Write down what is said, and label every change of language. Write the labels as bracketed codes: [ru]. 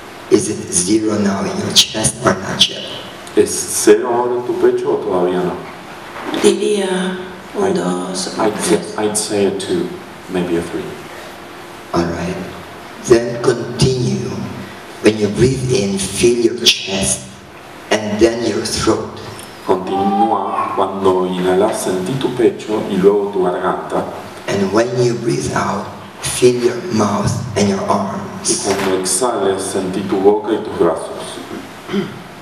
[en] Is it zero now in your chest or not yet? [es] ¿Es cero ahora en tu pecho o todavía no? Diría un 2 o 3. [en] I'd say a 2, maybe a 3. Alright. Then continue. When you breathe in, feel your chest and then your throat. [es] Continúa cuando inhalas, sentí tu pecho y luego tu garganta. [en] And when you breathe out, feel your mouth and your [es] Y [en] arms. [es] cuando exhales, sentí tu boca y tus brazos.